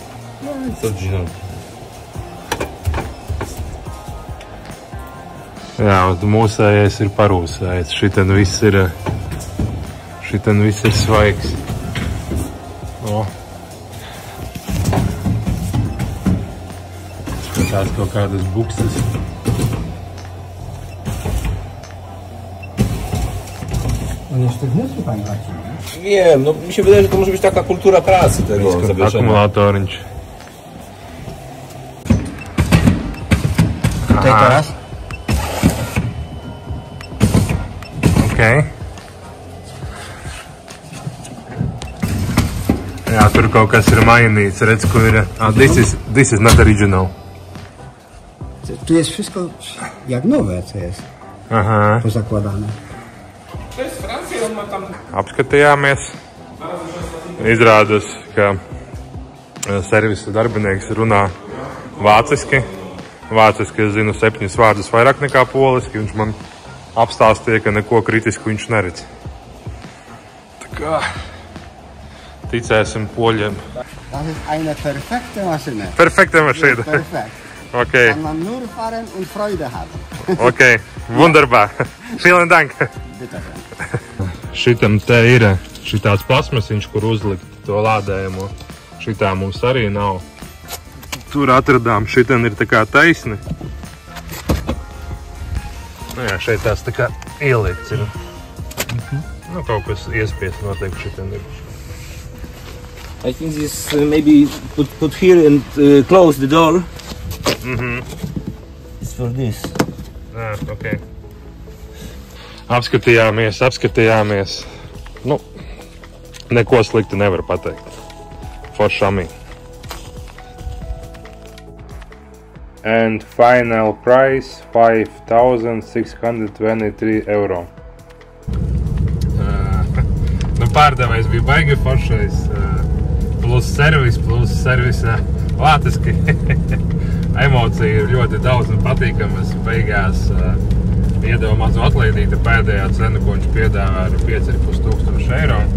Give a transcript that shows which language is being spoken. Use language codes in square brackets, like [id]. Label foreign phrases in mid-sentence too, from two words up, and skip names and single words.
[lv] Jā, mūsējais ir parūsējis. Šiten viss ir svaigs. O. Skatās kaut kādas bukses. [pl] On jeszcze wnętrze, panie Marcin, nie? Wiem, no mi się wydaje, że to może być taka kultura pracy tego zawieszenia. [lv] Akumulatoriņš. [pl] Tutaj teraz? Okay. [lv] Jā, tur kaut kas ir mainīts. Redz, ko ir. [en] This is not original. [pl] Tu jest wszystko jak nowe, co jest pozakładane. To jest Francja, on ma tam... [lv] Apskatījāmies. Izrādās, ka servisa darbinieks runā vāciski. Vāciski es zinu 7 vārdus vairāk nekā poliski. Viņš man apstāstīja, ka neko kritisku viņš neredz. Tā kā ticēsim poļiem. [de] Das ist eine perfekte Maschine. Perfekte Maschine. Perfekt. Okay. Kann man nur fahren und Freude haben. Okay, wunderbar. Vielen Dank. Bitte. [lv] Šitam te ir šitāds plasmasiņš, kur uzlikt to lādējumu. Šitā mums arī nav. Tur atradām, šitan ir tā kā taisni. Nu jā, šeit tās tā kā ieliekts ir. Nu, kaut kas iespiest noteikti šitan ir. [en] I think this maybe put here and close the door. It's for this. [lv] Jā, ok. Apskatījāmies. Nu, neko sliktu nevar pateikt. Foršami. [en] And final price 5,623 eiro. [lv] Nu, pārdevējs bija baigi foršais. Plus servisa vātiski. Emocija ir ļoti daudz un patīkamas. Beigās iedeva mazu atlaidīti. Pēdējā cena, ko viņš piedāvā, ir 5,500 eiro.